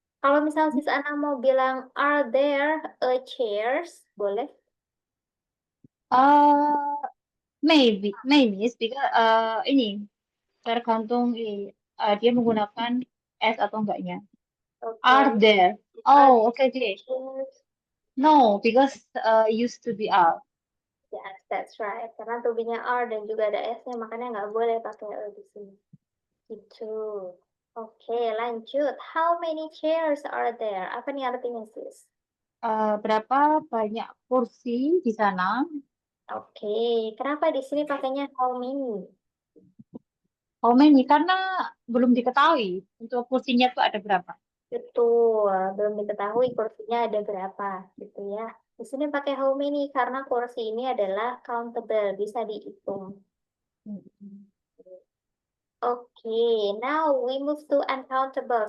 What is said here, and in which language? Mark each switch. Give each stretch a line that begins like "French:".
Indonesian: Kalau misal sis Ana mau bilang,
English: are there a chairs?
Indonesian: Boleh? Uh,
English: maybe is because
Indonesian: ini tergantung dia menggunakan S atau enggaknya. Oke.
English: Are there? Are Oh, okay, okay. chairs? No, because used to be are. Yes, that's right.
Indonesian: Karena to be-nya are dan juga ada S-nya, makanya nggak boleh pakai a di sini. Gitu. Oke, lanjut.
English: How many chairs are there?
Indonesian: Apa nih artinya, sis? Berapa banyak kursi di sana? Oke, kenapa di sini pakainya how many?
English: How many?
Indonesian: Karena belum diketahui untuk kursinya itu ada berapa. Betul, belum diketahui kursinya ada berapa, gitu ya. Di sini pakai how many karena kursi ini adalah countable, bisa dihitung. Hmm. Oke,
English: now we move to uncountable.